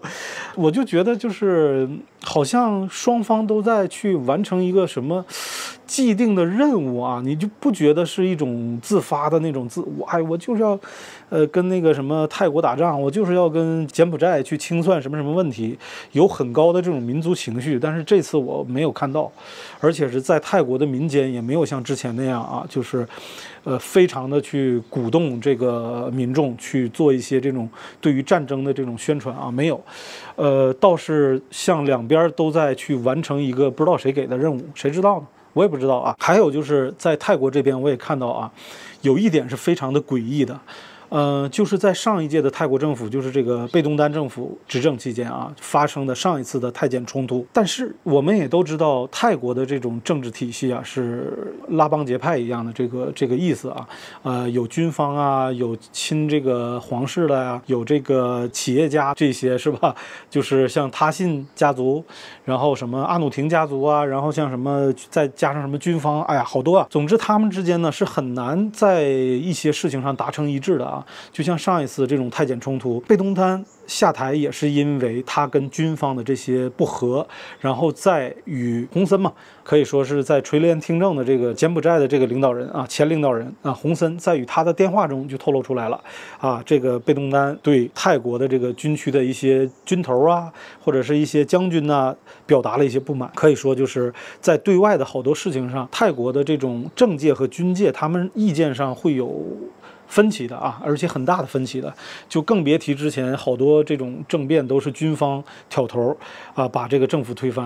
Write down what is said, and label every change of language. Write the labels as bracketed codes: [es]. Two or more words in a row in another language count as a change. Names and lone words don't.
[zh] 我就覺得就是好像雙方都在去完成一個什麼既定的任務啊，你就不覺得是一種自發的那種我就是要跟那個什麼泰國打仗，我就是要跟柬埔寨去清算什麼什麼問題，有很高的這種民族情緒。但是這次我沒有看到，而且是在泰國的民間也沒有像之前那樣啊，就是非常的去鼓動這個民眾去做一些這種對於戰爭的這種宣傳啊，沒有。倒是像兩邊都在去完成一個不知道誰給的任務，誰知道呢？我也不知道啊。還有就是在泰國這邊，我也看到啊，有一點是非常的詭異的。就是在上一屆的泰國政府，就是這個貝東丹政府執政期間啊，發生的上一次的泰柬衝突。但是我們也都知道，泰國的這種政治體系啊，是拉幫結派一樣的這個意思啊。有軍方啊，有親這個皇室的呀，有這個企業家這些是吧？就是像他信家族，然後什麼阿努廷家族啊，然後像什麼再加上什麼軍方，哎呀，好多啊。總之他們之間呢是很難在一些事情上達成一致的啊。就像上一次這種泰柬衝突，貝東丹下台也是因為他跟軍方的這些不和，然後在與洪森嘛，可以說是在垂簾聽政的這個柬埔寨的這個領導人啊，前領導人啊，洪森在與他的電話中就透露出來了啊，這個貝東丹對泰國的這個軍區的一些軍頭啊，或者是一些將軍啊，表達了一些不滿。可以說就是在對外的好多事情上，泰國的這種政界和軍界，他們意見上會有分歧的啊，而且很大的分歧的，就更別提之前好多這種政變都是軍方挑頭啊，把這個政府推翻。